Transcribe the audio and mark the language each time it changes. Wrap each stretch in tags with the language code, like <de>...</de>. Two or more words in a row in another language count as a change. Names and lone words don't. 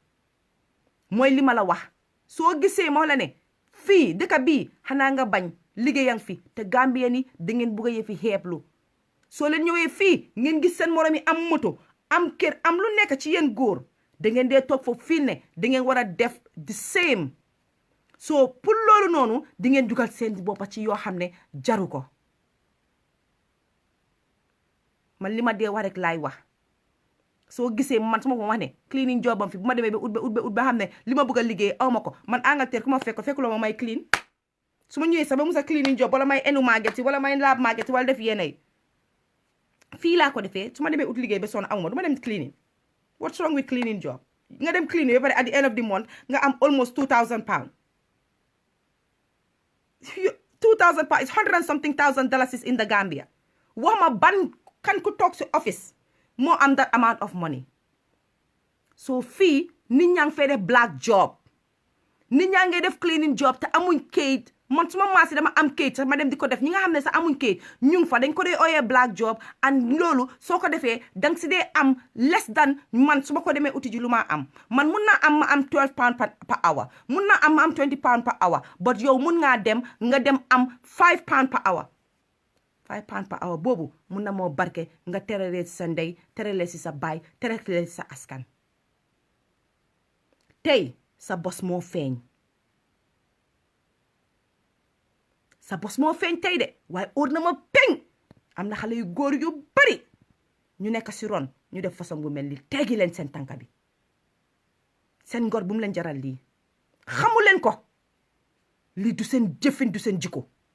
<wo>mooy li ma la wax. soo gisee moo la ne fii dëkk bii xanaa nga bañ liggéeyang fi te Gambien ni da ngeen bugg a yëfi xeeblu soo leen ñëwee fii ngeen gis seen morom yi am moto am kër am lu nekk ci yéen góor da ngeen dee toog foofu fii ne da ngeen war a def</wo> <en>the same</en> <wo>so pour loolu noonu di ngeen dugal seen boppa ci yoo xam ne jaru ko man li ma dee wax rek laay wax soo gisee man su ma ko wax ne</wo> <en>cleaning job</en> <wo>am fi bu ma demee ba ut ba xam ne li ma bëgg a liggéey aw ma ko man Angleterre ku ma fekkuloo ma may clean su ma ñëwee sax ba musa</wo> <en>cleaning job</en> <wo>wala may enu market wala may laab market wala def yeneen fii laa ko defee su ma demee ut liggéey ba sonn amuma du ma dem</wo> <en>cleaning what's wrong with cleaning job</en> <wo>nga dem cleaning ba pare</wo> <en>at the end of the month</en> <wo>nga am</wo> <en>almost £2,000 £2,000 is $100 and something thousand is in the Gambia</en> <wo>wax ma ban kan ku toog si office moo am</wo> <en>that amount of money</en> <wo>so fii nit ñaa ngi fay def</wo> <en>black job</en> <wo>nit ñaa ngi def</wo> <en>cleaning job</en> <wo>te amuñ kayit man suma maasi dama am kayit sax ma dem di ko def ñi nga xam ne sax amuñ kayit ñu ngi fa dañ ko dee ooyee</wo> <en>black job</en> <wo>and loolu soo ko defee dang si dee am</wo> <en>less than</en> <wo>man su ma ko demee uti ji lu ma am man mun naa am ma am £12</wo> <en>per hour</en> <wo>mun naa am ma am £20</wo> <en>per hour</en> <wo>but yow mun ngaa dem nga dem am £5</wo> <en>per hour</en> <wo>£5</wo> <en>per hour</en> <wo>boobu mun na moo barke nga terale si sa ndey terale si sa baay terale si sa askan tey sa bos moo feeñ sa bos moo feeñ tey de waaye óor na ma peñ am na xale yu góor yu bari ñu nekk si ron ñu def façon bu mel ni teggi leen seen tànka bi seen ngor bu mu leen jaral lii xamu leen ko lii du seen jëfin du seen jikko</wo>